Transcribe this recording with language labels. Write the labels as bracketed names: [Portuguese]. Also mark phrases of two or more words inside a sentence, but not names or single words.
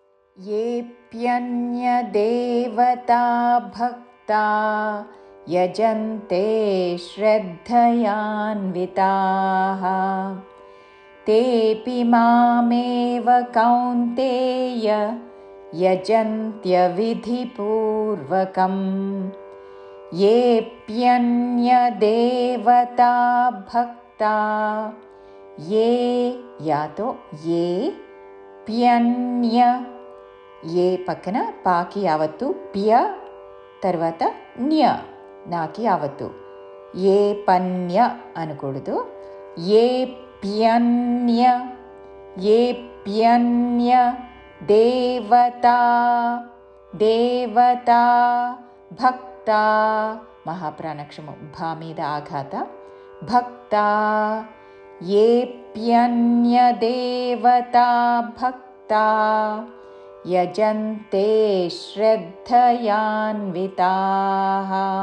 [Sanskrit] येऽप्यन्यदेवता भक्ता यजन्ते श्रद्धयान्विताः तेऽपि मामेव कौन्तेय यजन्त्यविधिपूर्वकम्। येऽप्यन्यदेवता भक्ता ये यातो ये प्यन्य [Telugu] ఏ పక్కన పాకి యావత్తు ప్య తర్వాత న్య నాకి యావత్తు ఏ పన్య అనకూడదు. [Sanskrit] ఏ ప్యన్య ఏ ప్యన్య దేవతా దేవతా భక్తా [Telugu] మహాప్రాణాక్షము భా మీద ఆఘాత [Sanskrit] భక్తా ఏ ప్యన్య దేవతా భక్తా యజంతే శ్రద్ధయాన్వితాః